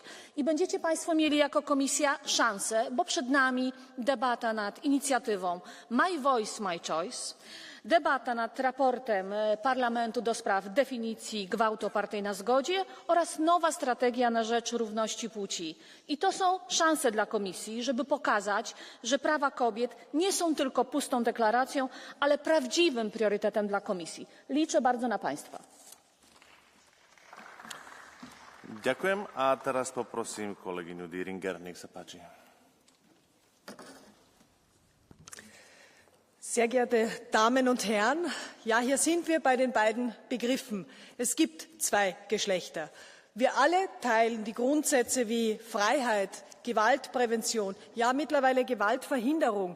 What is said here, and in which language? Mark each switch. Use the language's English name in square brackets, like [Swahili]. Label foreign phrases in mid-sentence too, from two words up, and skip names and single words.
[Polish] I będziecie państwo mieli jako komisja szansę, bo przed nami debata nad inicjatywą My Voice, My Choice, debata nad raportem Parlamentu do spraw definicji gwałtu opartej na zgodzie oraz nowa strategia na rzecz równości płci. I to są szanse dla Komisji, żeby pokazać, że prawa kobiet nie są tylko pustą deklaracją, ale prawdziwym priorytetem dla Komisji. Liczę bardzo na Państwa. [Slovak] Ďakujem a teraz poprosím kolegyňu Dieringer, nech sa páči. [German] Sehr geehrte Damen und Herren, ja, hier sind wir bei den beiden Begriffen. Es gibt zwei Geschlechter. Wir alle teilen die Grundsätze wie Freiheit, Gewaltprävention, ja mittlerweile Gewaltverhinderung.